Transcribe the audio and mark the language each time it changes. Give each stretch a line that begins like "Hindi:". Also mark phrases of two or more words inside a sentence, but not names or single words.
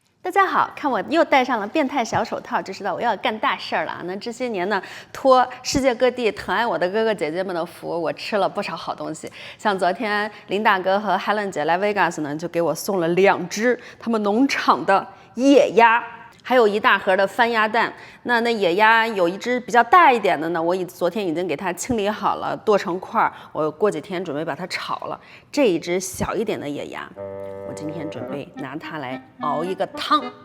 Chinese: 大家好，看我又戴上了变態小手套，就知道我要干大事儿了啊！那这些年呢，托世界各地疼爱我的哥哥姐姐們的福，我吃了不少好東西。像昨天林大哥和海伦姐来 Vegas 呢，就給我送了2隻他們農場的野鴨。還有一大盒的番鴨蛋，那野鴨有一隻比較大一點的呢，我昨天已經給它清理好了，剁成塊，我過幾天準備把它炒了。這一隻小一點的野鴨，我今天準備拿它來熬一個湯。